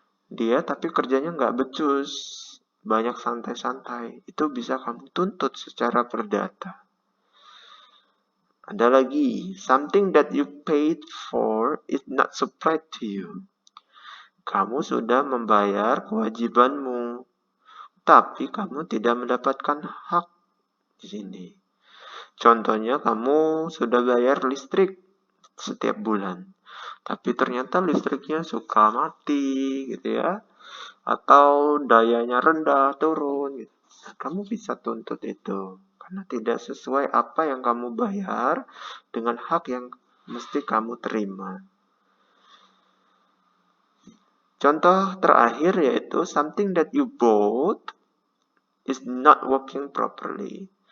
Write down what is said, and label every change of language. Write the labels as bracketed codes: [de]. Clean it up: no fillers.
[id] Dia tapi kerjanya nggak becus, banyak santai-santai. Itu bisa kamu tuntut secara perdata. Ada lagi, [en] something that you paid for is not supplied to you. [id] Kamu sudah membayar kewajibanmu, tapi kamu tidak mendapatkan hak di sini. Contohnya, kamu sudah bayar listrik setiap bulan, tapi ternyata listriknya suka mati, gitu ya, atau dayanya rendah, turun, gitu. Nah, kamu bisa tuntut itu, karena tidak sesuai apa yang kamu bayar dengan hak yang mesti kamu terima. Contoh terakhir yaitu [en] something that you bought is not working properly.